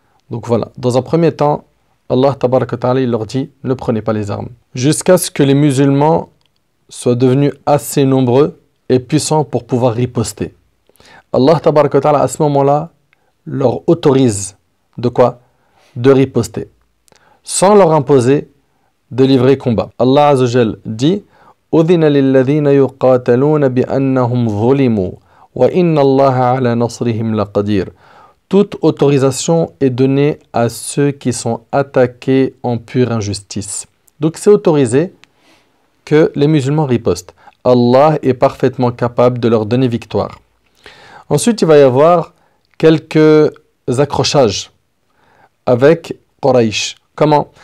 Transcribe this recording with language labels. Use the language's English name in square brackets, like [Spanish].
[French] Donc voilà, dans un premier temps, Allah tabaraka ta'ala, il leur dit, ne prenez pas les armes. Jusqu'à ce que les musulmans soient devenus assez nombreux et puissants pour pouvoir riposter. Allah tabaraka ta'ala, à ce moment-là, leur autorise de quoi? De riposter, sans leur imposer de livrer combat. Allah Azza wa Jal dit [Arabic] أذن للذين يقاتلون بأنهم ظلموا وإن الله على نصرهم لقدير. [French] Toute autorisation est donnée à ceux qui sont attaqués en pure injustice. Donc c'est autorisé que les musulmans ripostent. Allah est parfaitement capable de leur donner victoire. Ensuite, il va y avoir quelques accrochages avec Quraysh. Comment?